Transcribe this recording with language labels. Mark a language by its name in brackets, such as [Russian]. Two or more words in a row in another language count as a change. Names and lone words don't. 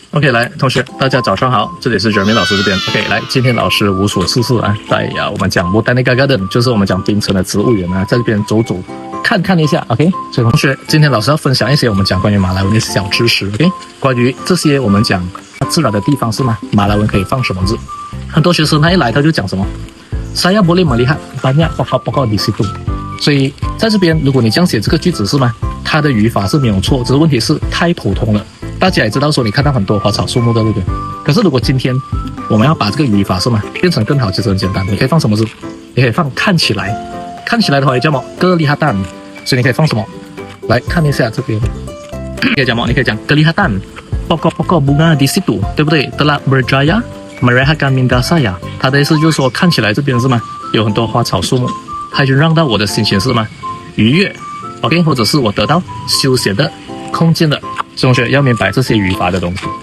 [Chinese] OK， 来，同学，大家早上好，这里是 Jeremy 老师这边。OK， 来，今天老师无所事事啊，在我们讲 Botanical Garden， 就是我们讲槟城的植物园啊，在这边走走看一下。OK， 所以同学，今天老师要分享一些我们讲关于马来文的小知识。OK， 关于这些我们讲自然的地方是吗？马来文可以放什么字？很多学生他一来他就讲什么 [Malay] Saya boleh melihat banyak pokok-pokok di situ。 [Chinese] 所以在这边，如果你这样写这个句子是吗？它的语法是没有错，只是问题是太普通了。大家也知道说，你看到很多花草树木在这边，可是如果今天我们要把这个语法是吗变成更好，其实很简单。你可以放什么字？你可以放看起来，看起来的话也叫什么kelihatan，所以你可以放什么？来看一下这边，可以讲什么？你可以讲 [Malay] kelihatan pokok-pokok bunga di situ， [Chinese] 对不对？ [Malay] telah berjaya merehatkan minda saya， [Chinese] 它的意思就是说，看起来这边是吗？有很多花草树木，它已经让到我的心情是吗？愉悦 ，OK， 或者是我得到休闲的空间的。同学要明白这些语法的东西。